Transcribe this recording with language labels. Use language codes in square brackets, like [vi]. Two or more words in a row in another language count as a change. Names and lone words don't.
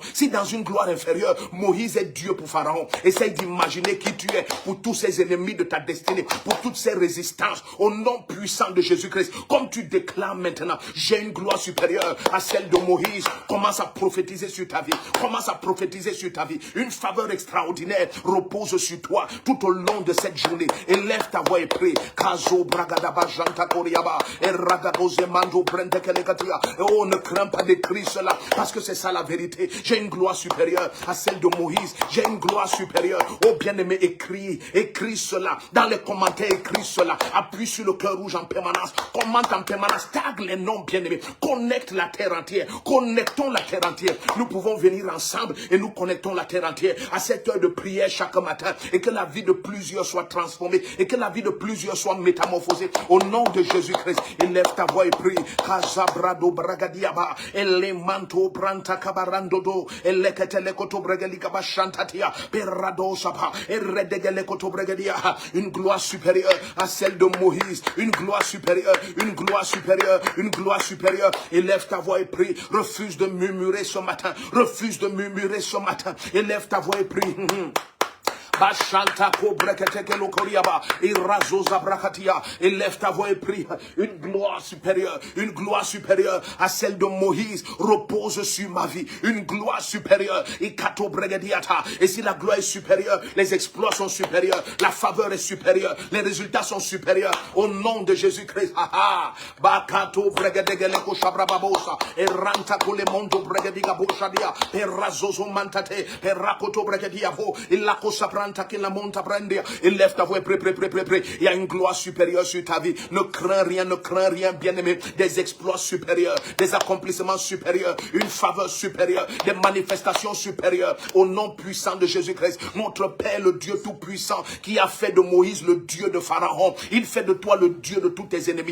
[fr] Si dans une gloire inférieure, Moïse est Dieu pour Pharaon, essaye d'imaginer qui tu es pour tous ces ennemis de ta destinée, pour toutes ces résistances, au nom puissant de Jésus-Christ. Comme tu déclares maintenant, j'ai une gloire supérieure à celle de Moïse. Commence à prophétiser sur ta vie. Commence à prophétiser sur ta vie. Une faveur extraordinaire repose sur toi tout au long de cette journée. Élève ta voix et prie. Kazo bragadaba janta koriaba et ragadoze mando brende kelekatia. Oh, ne crains pas d'écrire cela, parce que c'est ça la vérité. J'ai une gloire supérieure à celle de Moïse. J'ai une gloire supérieure. Oh, bien-aimé, écris cela. Dans les commentaires, écris cela. Appuie sur le cœur rouge en permanence. Commente en permanence. Tag les noms, bien-aimés. Connecte la terre entière. Connectons la terre entière. Nous pouvons venir ensemble et nous connectons la terre entière à cette heure de prière chaque matin, et que la vie de plusieurs soit transformée, et que la vie de plusieurs soit métamorphosée. Au nom de Jésus-Christ, élève ta voix et prie. Kazabrado bragadiaba, elemanto branta kabarandodo, eleketele koto bregalikaba shantatia, perrado sapa, eredegele koto bregadia. Une gloire supérieure à celle de Moïse. Une gloire supérieure, une gloire supérieure, une gloire supérieure. Élève ta voix et prie. Refuse de murmurer ce matin. Refuse de murmurer ce matin. Élève ta voix et prie. Bashanta kobreketeke lokoriaba, irazoza brakatia. Élève ta voix et prie. Une gloire supérieure à celle de Moïse repose sur ma vie. Une gloire supérieure. Ikato bregediata. Et si la gloire est supérieure, les exploits sont supérieurs, la faveur est supérieure, les résultats sont supérieurs. Au nom de Jésus-Christ. Bakato bregedegeleko shabrababosa. Eranta kolemondo bregediga boshadia. Perazozo mantate. Perakoto bregediavo. Ilako sapran. Élève ta voix, près. Il y a une gloire supérieure sur ta vie. Ne crains rien, bien-aimé. Des exploits supérieurs, des accomplissements supérieurs, une faveur supérieure, des manifestations supérieures. Au nom puissant de Jésus-Christ, notre Père, le Dieu tout-puissant, qui a fait de Moïse le Dieu de Pharaon, il fait de toi le Dieu de tous tes ennemis.